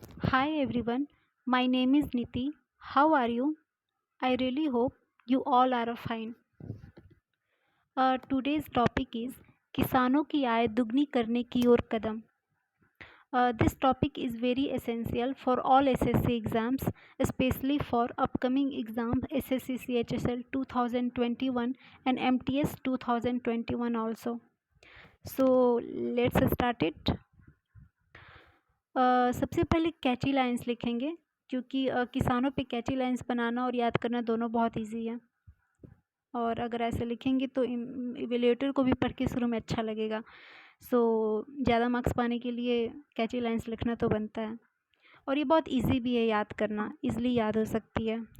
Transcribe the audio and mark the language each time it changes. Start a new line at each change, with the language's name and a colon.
English: Hi everyone, my name is Niti. How are you? I really hope you all are fine. Today's topic is
Hindi: किसानों की आय दुगनी करने की ओर कदम.
English: This topic is very essential for all SSC exams, especially for upcoming exam SSC CHSL 2021 and MTS 2021 also. So let's start it.
Hindi: सबसे पहले कैची lines लिखेंगे क्योंकि किसानों पे कैची लाइंस बनाना और याद करना दोनों बहुत इजी है और अगर ऐसे लिखेंगे तो इवेल्युएटर को भी पढ़ के शुरू में अच्छा लगेगा। सो ज़्यादा मार्क्स पाने के लिए कैची लाइंस लिखना तो बनता है और ये बहुत इजी भी है याद करना, इजली याद हो सकती है।